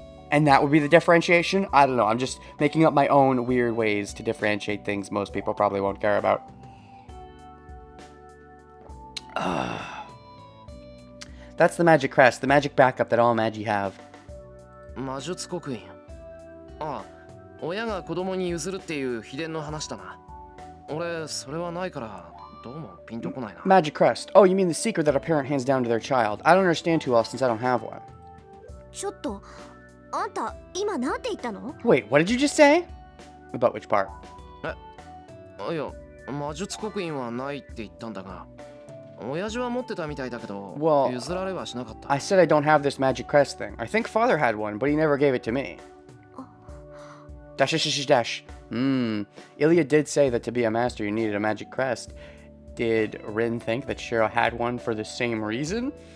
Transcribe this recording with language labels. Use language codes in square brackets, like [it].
[en] And that would be the differentiation? I don't know. I'm just making up my own weird ways to differentiate things most people probably won't care about. That's the magic crest, the magic backup that all magi have. [ja] 魔術刻印。ああ、親が子供に譲るっていう秘伝の話だな。俺、それはないから、どうもピンとこないな。 [en] Magic crest. Oh, you mean the secret that a parent hands down to their child. I don't understand too well since I don't have one. [ja] ちょっと、あんた今なんて言ったの？ [en] Wait, what did you just say? About which part? [ja] いや、魔術刻印はないって言ったんだが、親父は持ってたみたいだけど、譲られはしなかった。 [en] I said I don't have this magic crest thing. I think father had one, but he never gave it to me. Dash, dash, dash. Illya did say that to be a master you needed a magic crest. Did Rin think that Shiro had one for the same reason?